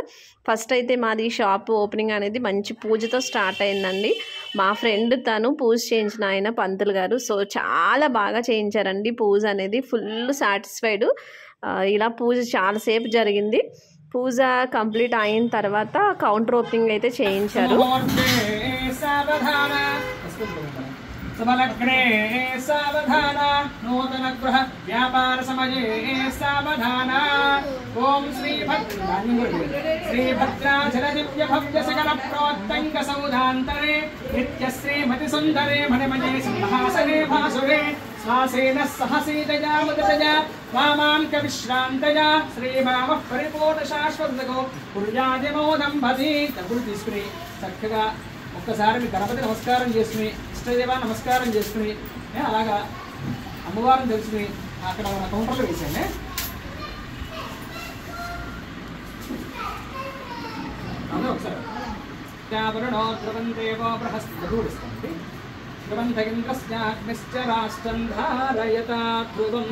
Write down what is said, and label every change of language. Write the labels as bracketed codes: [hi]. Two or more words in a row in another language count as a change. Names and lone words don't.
[te] ఫస్ట్ అయితే మాది [en] shop opening [te] అనేది మంచి పూజతో స్టార్ట్ అయిందండి. మా ఫ్రెండ్ తను పూజ చేయించిన ఆయన పంతులు గారు. సో చాలా బాగా చేయించారండి పూజ అనేది. [en] full satisfied. [te] ఇలా పూజ చాలాసేపు జరిగింది. పూజ కంప్లీట్ అయిన తర్వాత [en] counter opening [te] అయితే చేయించారు. [sa] सबलग्ने सावधान नूतन गृह व्यापार समये सावधान ओम श्री भद्राचल दिव्य भव्य सकल प्रोत्तंग सौधांतरे नित्य श्रीमति सुंदरे मणिमये सिंहासने भासुरे स्वासेन सहसीतया मुदतया वामांक विश्रांतया श्रीभाव परिपूर्ण शाश्वतको पुर्यादिमोदं भवति तबुल [te] తీసుకుని చక్కగా ఒక్కసారి మీ గణపతి నమస్కారం చేసుకుని, ఇష్టదేవ నమస్కారం చేసుకుని, అలాగా అమ్మవారిని తెలుసుకుని అక్కడ మన కౌంటర్లో వేసాను. అందరూ ఒకసారి [sa] వరుణో ధ్రువందేవో బృహస్పతి ధ్రువంతగింద్రస్యాగ్నిశ్చరాష్టం ధారయతా ధ్రువం.